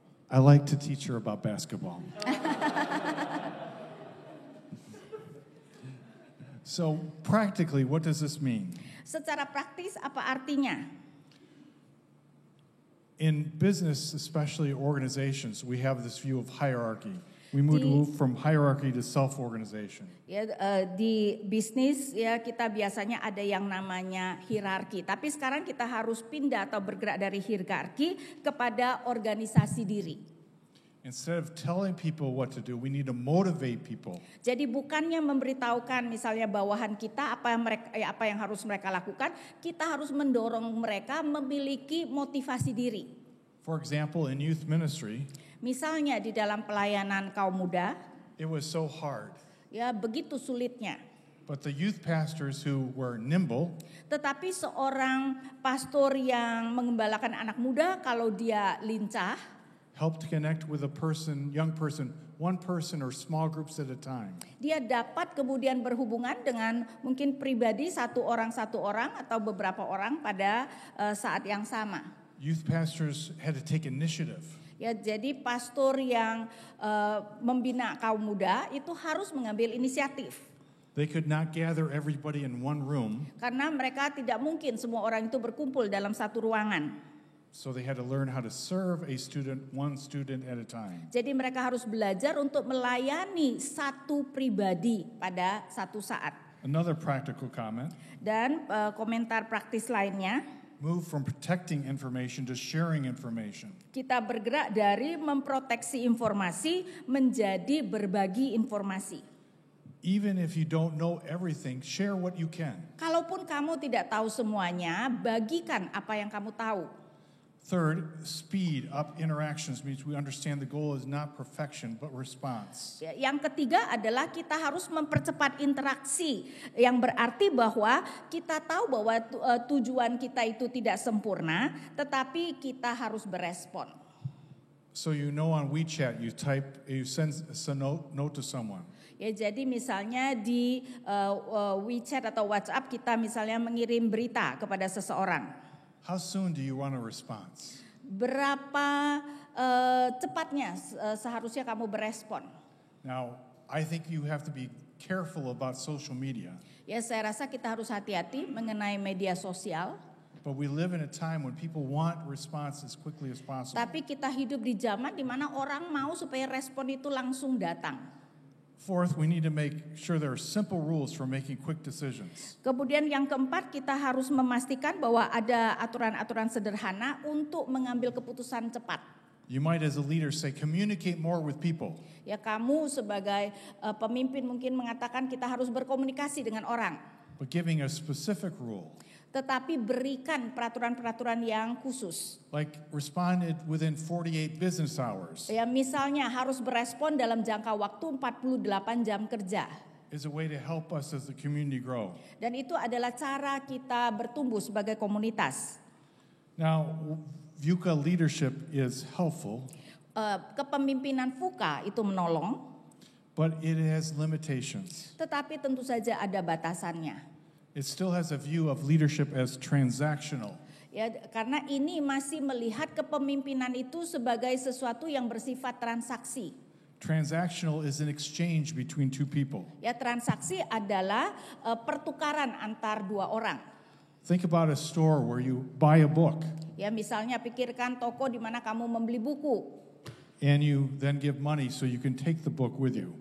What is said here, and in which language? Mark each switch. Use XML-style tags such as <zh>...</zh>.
<en>I like to teach her about basketball. So practically, what does this mean?</en> <id>Secara praktis apa artinya?</id> <en>In business, especially organizations, we have this view of hierarchy. We move from hierarchy to self-organization.</en> <id>Ya, di bisnis ya kita biasanya ada yang namanya hierarki. Tapi sekarang kita harus pindah atau bergerak dari hierarki kepada organisasi diri.</id> <en>Instead of telling people what to do, we need to motivate people.</en> <id>Jadi bukannya memberitahukan misalnya bawahan kita apa yang harus mereka lakukan, kita harus mendorong mereka memiliki motivasi diri.</id> <en>For example, in youth ministry,</en> <id>Misalnya di dalam pelayanan kaum muda,</id> <en>it was so hard.</en> <id>ya begitu sulitnya.</id> <en>But the youth pastors who were nimble</en> <id>Tetapi seorang pastor yang mengembalakan anak muda kalau dia lincah,</id> <en>helped connect with a person, young person, one person or small groups at a time.</en> <id>dia dapat kemudian berhubungan dengan mungkin pribadi satu orang atau beberapa orang pada saat yang sama.</id> <en>Youth pastors had to take initiative.</en> <id>Ya, jadi pastor yang membina kaum muda itu harus mengambil inisiatif.</id> <en>They could not gather everybody in one room.</en> <id>Karena mereka tidak mungkin semua orang itu berkumpul dalam satu ruangan.</id> <en>So they had to learn how to serve a student, one student at a time.</en> <id>Jadi mereka harus belajar untuk melayani satu pribadi pada satu saat.</id> <en>Another practical comment,</en> <id>Dan komentar praktis lainnya,</id> <en>move from protecting information to sharing information.</en> <id>kita bergerak dari memproteksi informasi menjadi berbagi informasi.</id> <en>Even if you don't know everything, share what you can.</en> <id>Kalaupun kamu tidak tahu semuanya, bagikan apa yang kamu tahu.</id> <en>Third, speed up interactions means we understand the goal is not perfection but response.</en> <id>Yang ketiga adalah kita harus mempercepat interaksi, yang berarti bahwa kita tahu bahwa tujuan kita itu tidak sempurna, tetapi kita harus berespon.</id> <en>So you know on WeChat you send a note to someone.</en> <id>Ya, jadi misalnya di WeChat atau WhatsApp kita misalnya mengirim berita kepada seseorang.</id> <en>How soon do you want a response?</en> <id>Berapa cepatnya seharusnya kamu berespon?</id> <en>Now, I think you have to be careful about social media.</en> <id>Ya, saya rasa kita harus hati-hati mengenai media sosial.</id> <en>But we live in a time when people want response as quickly as possible.</en> <id>Tapi kita hidup di zaman di mana orang mau supaya respon itu langsung datang.</id> <en>Fourth, we need to make sure there are simple rules for making quick decisions.</en> <id>Kemudian yang keempat, kita harus memastikan bahwa ada aturan-aturan sederhana untuk mengambil keputusan cepat.</id> <en>You might as a leader say communicate more with people.</en> <id>Ya, kamu sebagai pemimpin mungkin mengatakan kita harus berkomunikasi dengan orang.</id> <en>But giving a specific rule.</en> <id>Tetapi berikan peraturan-peraturan yang khusus.</id> <en>Like responded within 48 business hours.</en> <id>Ya, misalnya harus berespon dalam jangka waktu 48 jam kerja.</id> <en>Is a way to help us as the community grow.</en> <id>Dan itu adalah cara kita bertumbuh sebagai komunitas.</id> <en>Now, VUCA leadership is helpful,</en> <id>Kepemimpinan VUCA itu menolong,</id> <en>but it has limitations.</en> <id>tetapi tentu saja ada batasannya.</id> <en>It still has a view of leadership as transactional.</en> <id>Ya, karena ini masih melihat kepemimpinan itu sebagai sesuatu yang bersifat transaksi.</id> <en>Transactional is an exchange between two people.</en> <id>Ya, transaksi adalah pertukaran antar dua orang.</id> <en>Think about a store where you buy a book</en> <id>Ya, misalnya pikirkan toko di mana kamu membeli buku.</id> <en>and you then give money so you can take the book with you.</en>